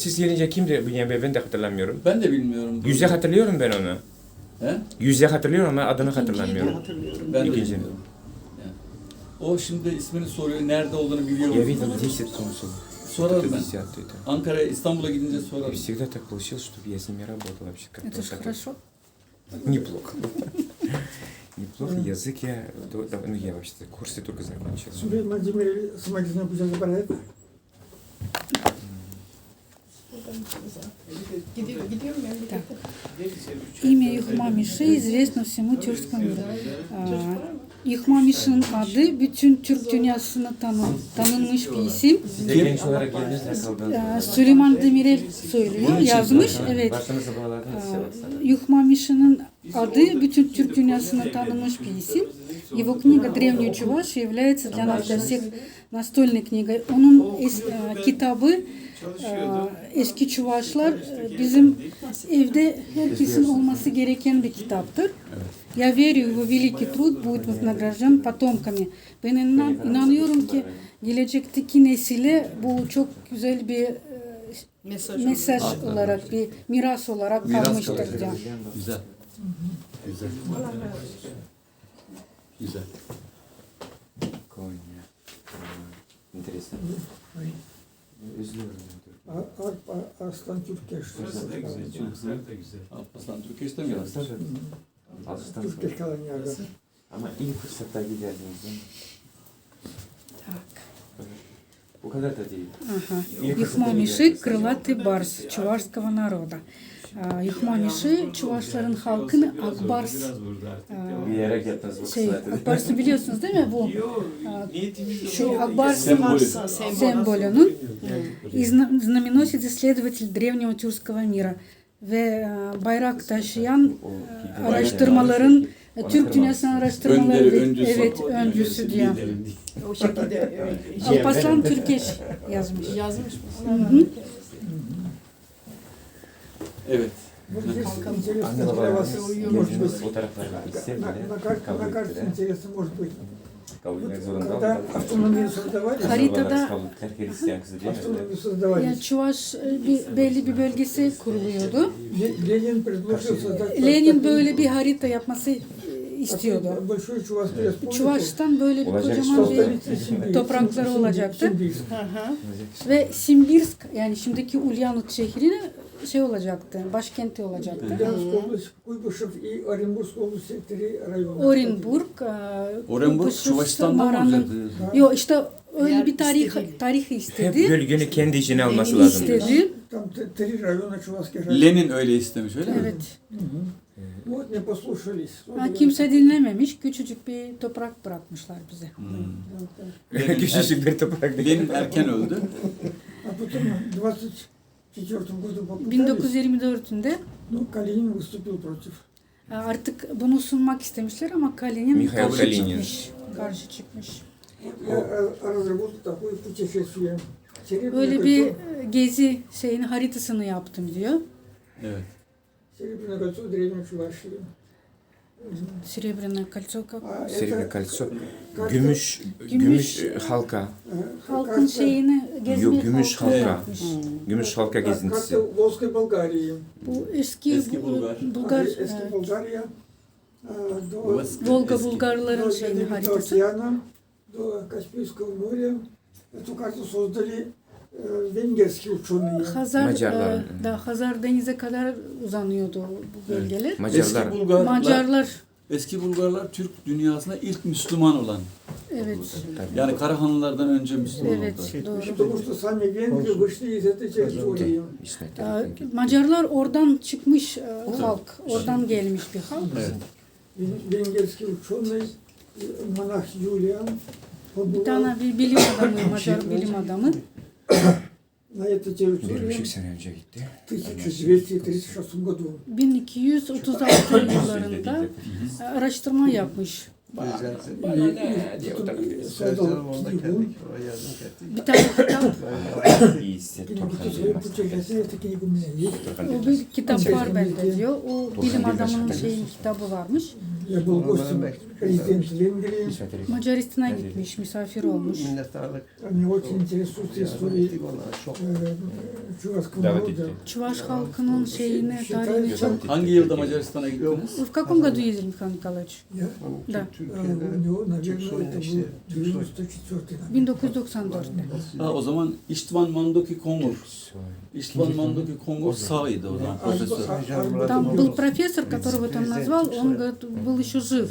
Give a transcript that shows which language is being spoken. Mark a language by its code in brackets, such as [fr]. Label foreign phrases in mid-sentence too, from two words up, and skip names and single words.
[tr] Siz gelince kimdi Bünyamin Bey? Ben de hatırlamıyorum. Ben de bilmiyorum. Yüze hatırlıyorum ben onu. He? Yüze hatırlıyorum ama adını İkinciyi de hatırlamıyorum. hatırlıyorum. Ben de İkinci. bilmiyorum. Yani. O şimdi ismini soruyor. Nerede olduğunu biliyor [ru] Я видел [tr] musun? [ru] 10 консулов. [tr] Sorarım [ru] Это [tr] ben. [ru] 10 это. [tr] Ankara'ya, İstanbul'a gidince [ru] И [tr] sorarım. [ru] всегда так получилось, что я с ними работал вообще как-то. Это же так хорошо. Неплохо. Неплохо. Язык ну я вообще-то курсы только закончил. [tr] Süleyman Demirel'i Smacı'na kucağına bırakıp Gidiyorum memlekete. [ru] Имя Юхмамиши известно всему тюркскому миру. [tr] Юхмамиш'in adı bütün Türk dünyasına tanınmış bir isim. Siz de genç olarak geldiniz ne kaldınız? Süleyman Demirel söylüyor, yazmış. Evet. Başınızı bağladınız. Юхмамиш'in adı bütün Türk dünyasına tanınmış bir isim. [ru] Его книга «Древний Чуваш» является для нас, для всех, настольной книгой. [tr] Onun kitabı Eski Çuvaşlar bizim evde herkesin olması gereken bir kitaptır. [ru] Я верю, его великий труд будет вознагражден потомками. [tr] Ben inanıyorum ki gelecekteki nesile bu çok güzel bir mesaj olarak, bir miras olarak Miras kalmıştır. kalacak. diyor. Güzel. Güzel. Güzel. [ru] Konya. Интересно. [tr] Üzülüyorum. Arp Arslan Türkeş. Alparslan Türkeş'te mi yazdın? Alıştan Türkeş kalan yerde. Ama ilk fırsatta giderdiniz değil mi? [ru] Так. [tr] Bu kadar da değil. [ru] Ага. [tr] İlk [ru] Юхмамиши – крылатый барс чувашского народа. [tr] Юхмамиши Çuvaşların halkını Akbars Bir yere gittiniz bu şey, kısmette. Akbars'ı biliyorsunuz değil mi bu? Şey, Akbars'ın Sembolü. sembolünün [ru] знаменосец исследователь древнего тюркского мира [tr] ve bayrak taşıyan araştırmaların Türk dünyasının araştırmaları Önderi, öncüsü. evet öncüsü diyor. O şekilde Alparslan Türkeş yazmış. yazmış Hı mı? hı. Evet. [ru] Вот здесь интересно [tr] Anne [ru] для [tr] babalar [ru] вас, может [tr] gezdiğiniz [ru] быть, [tr] fotoğrafları [ru] на [tr] istediler. [ru] карте [tr] Kabul ettiler. [ru] интересно, может быть, [tr] Kabul etmek zorunda [ru] когда [tr] oldular. [ru] автономию создавали, [tr] Haritada- Kabul ettiler. Hristiyan kızı değil mi? [ru] автономию создавали, [tr] Yani Çuvaş belli bir bölgesi kuruluyordu. [ru] Ленин предложил создать [tr] Lenin böyle bir harita yapması istiyordu. [ru] большую Чувашскую республику, [tr] Çuvaş'tan böyle bir Olacak kocaman işte. bir [ru] столица Симбирск. [tr] toprakları olacaktı. Симбирск. Hı hı. Ve Simbirsk yani şimdiki Ulyanut şehrine şey olacaktı, başkenti olacaktı. [ru] Ульяновская область, Куйбышев и Оренбургская область, три района. [tr] Orenburg, Orenburg Kuşus, Çuvaşistan'dan mı Maran'ın- olacaktı? Yok işte öyle Yer bir istedi. tarihi Hep istedi. bölgenin kendi içine alması lazım. İstedi. [ru] Там три района Чувашских районов. [tr] Lenin öyle istemiş öyle mi? Evet. [ru] Вот не послушались. [tr] Ha, kimse dinlememiş. Küçücük bir toprak bırakmışlar bize. Lenin, Küçücük bir toprak değil. Lenin erken öldü. [ru] А потом в 24 году попытались, [tr] 1924'ünde [ru] но Калинин выступил против. [tr] artık bunu sunmak istemişler ama Kalinin Mikhail karşı Kalinin. çıkmış. Karşı çıkmış. [ru] Я разработал такое путешествие. [tr] Böyle bir gezi şeyini haritasını yaptım diyor. Evet. [ru] Серебряное кольцо древней Чувашии. Серебряное кольцо как? А Серебряное это kольцо. как-то, [tr] Gümüş halka. Halkın [ru] как-то, [tr] şeyini gezmek Yok, gümüş halkı halka. yapmış. Gümüş halka gezintisi. [ru] как-то в Волжской Болгарии. [tr] Bu eski, Eski Bulgar. Bulgar [ru] Eski Болгария. До, [tr] Volga Eski. Bulgarların [ru] до [tr] şeyini [ru] Ледовитого [tr] haritası. [ru] океана, до Каспийского моря. Эту карту создали венгерские ученые. [tr] Hazar, Macarlar. Hazar denize kadar uzanıyordu bu bölgeler. Macarlar. Eski Bulgarlar, Macarlar, eski Bulgarlar Türk dünyasında ilk Müslüman olan. evet, Yani Karahanlılardan önce Müslüman evet, oldu. doğru. Потому что сами венгры вышли из этой территории. Macarlar oradan çıkmış halk, oradan gelmiş bir halk. Evet. [ru] Венгерский ученый, монах Юлиан, [tr] Bir [ru] побывал [tr] tane bir bilim adamı, Macar bilim adamı. [ru] на этой [tr] Bir [ru] территории [tr] buçuk sene önce gitti. [ru] в 1236 году. [tr] 1236 yıllarında araştırma yapmış. [ru] Создал книгу, [tr] Bir tane kitap, [ru] книгу свою путешествие, эта книга у меня есть. [tr] o bir kitap var bende diyor. O bilim adamının şeyin kitabı varmış. [ru] Я был гостем президента Венгрии. [tr] Macaristan'a gitmiş, misafir olmuş. Minnettarlık. [ru] Меня очень интересует история [tr] Ona çok. [ru] чувашского [tr] Davet [ru] народа. [tr] etti. Çuvaş halkının şeyini, tarihini çok... Hangi yılda Macaristan'a gittiniz? [ru] В каком году ездили, Михаил Николаевич? Я, Да. у него, наверное, это был 94-й. [tr] 1994'te. Ha, o zaman İştvan Mandoki Kongur. İştvan Mandoki Kongur sağıydı o zaman profesör. [ru] Там был профессор, которого ты назвал, он говорит, был еще жив.